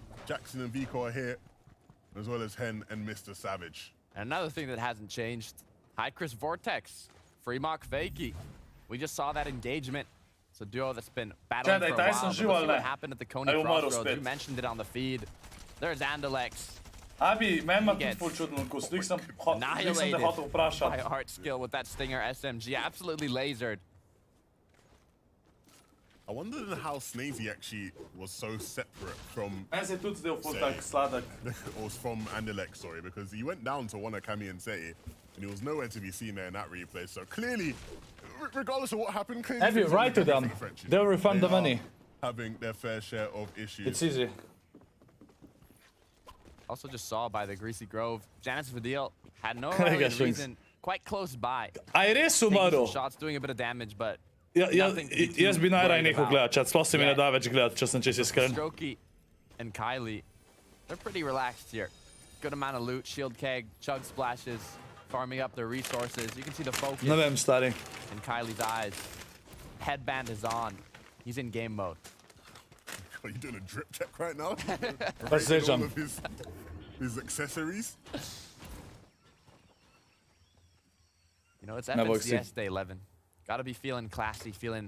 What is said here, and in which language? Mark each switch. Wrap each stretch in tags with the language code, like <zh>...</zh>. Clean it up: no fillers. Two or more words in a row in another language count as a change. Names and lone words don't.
<en>Jackson and Vico are here, as well as Hen and Mr. Savage. And another thing that hasn't changed, High Chris Vortex, Free Mark Fakey. We just saw that engagement. It's a duo that's been battling for a while. Let's see what happened at the Coney Crossroads. You mentioned it on the feed. There's Andalex.</en> <sl>Abi, meni ima tudi ful čuden okus. Nisem te hotel vprašati.</sl> <en>By Art Skill with that Stinger SMG. Absolutely lasered. I wondered how Snazy actually was so separate from...</en> <sl>Meni se je tudi zdel ful tak sladek.</sl> <en>Or from Andalex, sorry, because he went down to one of Cammy and Seti, and he was nowhere to be seen there in that replay. So clearly, regardless of what happened, clearly... Have you right to them? They'll refund the money. Having their fair share of issues. It's easy. Also just saw by the Greasy Grove, Janus Vidal had no reason, quite close by.</en> <sl>A je res umrl?</sl> <en>Shots doing a bit of damage, but</en> <sl>Jaz bi najraje nehal gledati, čat, sploh se mi ne da več gledati, če sem čisto iskren.</sl> <en>Strokey and Kylie, they're pretty relaxed here. Good amount of loot, shield keg, chug splashes, farming up their resources. You can see the focus</en> <sl>Ne vem, stari.</sl> <en>in Kylie's eyes. Headband is on. He's in game mode. Are you doing a drip check right now? That's it, all of his accessories. You know, it's FNCS Day 11. Gotta be feeling classy, feeling</en>